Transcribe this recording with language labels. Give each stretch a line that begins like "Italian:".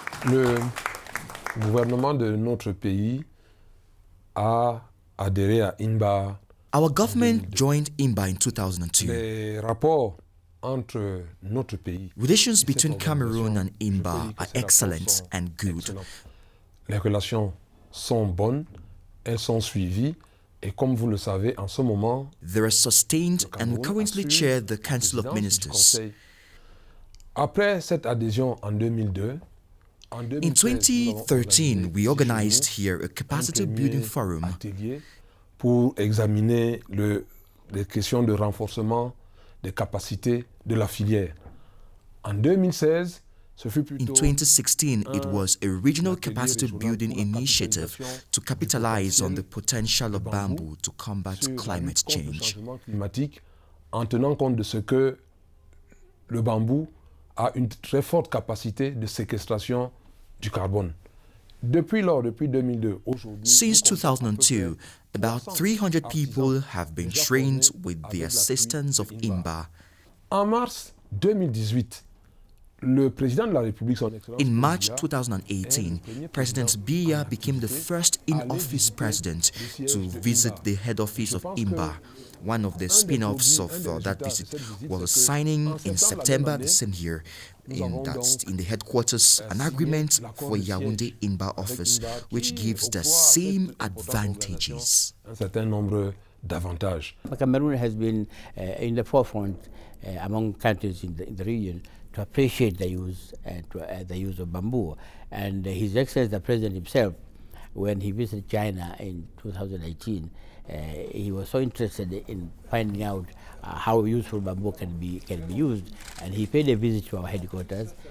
French: Le gouvernement de notre pays a adhéré à INBAR.
English: Our government joined INBAR in 2002.
French: Les rapports entre notre pays.
English: Relations between Cameroon and INBAR are excellent and good.
French: Les relations sont bonnes, elles sont suivies, et comme vous le savez, en ce moment,
English: they are sustained and we currently chair the Council of Ministers.
French: Après cette adhésion en 2002,
English: in 2013, we organized here a capacity building forum
French: pour examiner les questions de renforcement des capacités de la filière. En 2016,
English: in 2016, it was a regional capacity building initiative to capitalize on the potential of bamboo to combat climate change.
French: En tenant compte de ce que le bambou a une très forte capacité de séquestration du carbone. Depuis 2002,
English: since 2002, about 300 people have been trained with the assistance of INBAR.
French: En mars 2018, le président de la République, son Excellence,
English: in March 2018, President Biya became the first in-office president to visit the head office of INBAR. One of the spin-offs of that visit was a signing in September the same year in the headquarters an agreement for Yaoundé INBAR office, which gives the same advantages.
French: Un certain nombre d'avantages.
English: Cameroon has been in the forefront among countries in the region to appreciate the use of bamboo, and His Excellency the President himself, when he visited China in 2018, he was so interested in finding out how useful bamboo can be used, and he paid a visit to our headquarters.